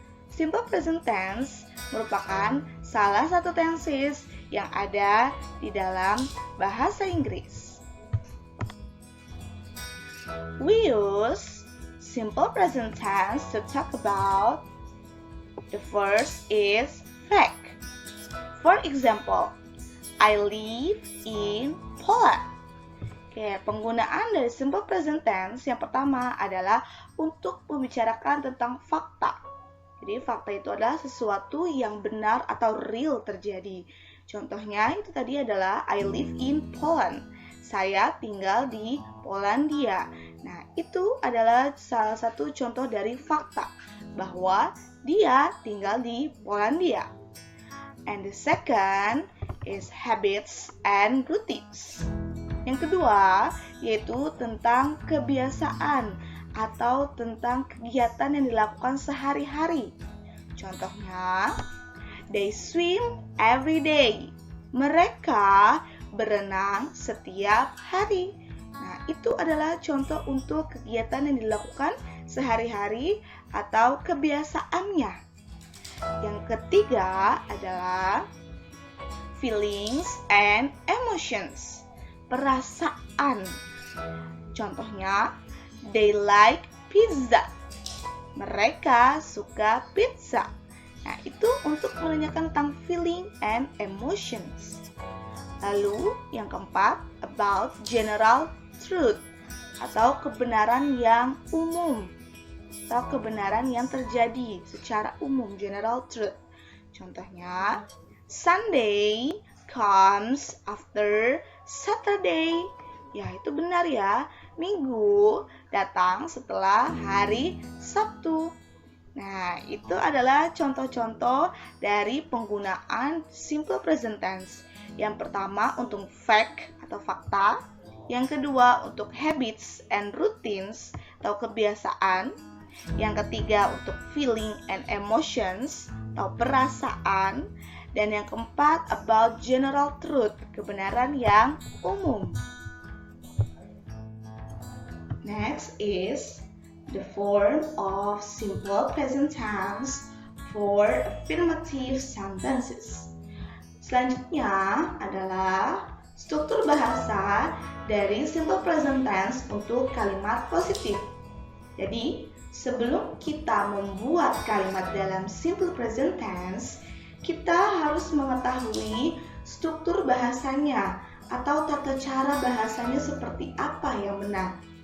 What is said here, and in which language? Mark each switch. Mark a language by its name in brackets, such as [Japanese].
[Indonesian] Simple present tense merupakan salah satu tenses yang ada di dalam bahasa Inggris. [English] We use simple present tense to talk about. The first is fact. For example, I live in Poland. [Indonesian] Oke, penggunaan dari simple present tense yang pertama adalah untuk membicarakan tentang fakta. Jadi fakta itu adalah sesuatu yang benar atau real terjadi. Contohnya itu tadi adalah [English] I live in Poland. [Indonesian] Saya tinggal di Polandia. Nah, itu adalah salah satu contoh dari fakta bahwa dia tinggal di Polandia. [English] And the second is habits and routines. [Indonesian] Yang kedua yaitu tentang kebiasaan atau tentang kegiatan yang dilakukan sehari-hari. Contohnya, [English] they swim every day. [Indonesian] Mereka berenang setiap hari. Nah, itu adalah contoh untuk kegiatan yang dilakukan sehari-hari atau kebiasaannya. Yang ketiga adalah [English] feelings and emotions, [Indonesian] perasaan. Contohnya, [English] they like pizza. [Indonesian] Mereka suka pizza. Nah, itu untuk menanyakan tentang [English] feeling and emotions. [Indonesian] Lalu, yang keempat, [English] about general truth [Indonesian] atau kebenaran yang umum atau kebenaran yang terjadi secara umum, general truth. Contohnya, [English] Sunday comes after Saturday. [Indonesian] Ya, itu benar ya. Minggu datang setelah hari Sabtu. Nah, itu adalah contoh-contoh dari penggunaan simple present tense. Yang pertama untuk fact atau fakta. Yang kedua untuk [English] habits and routines [Indonesian] atau kebiasaan. Yang ketiga untuk [English] feeling and emotions [Indonesian] atau perasaan. Dan yang keempat [English] about general truth, [Indonesian] kebenaran yang umum. [English] Next is the form of simple present tense for affirmative sentences. [Indonesian] Selanjutnya adalah struktur bahasa dari simple present tense untuk kalimat positif. Jadi, sebelum kita membuat kalimat dalam simple present tense, kita harus mengetahui struktur bahasanya atau tata cara bahasanya seperti apa yang benar.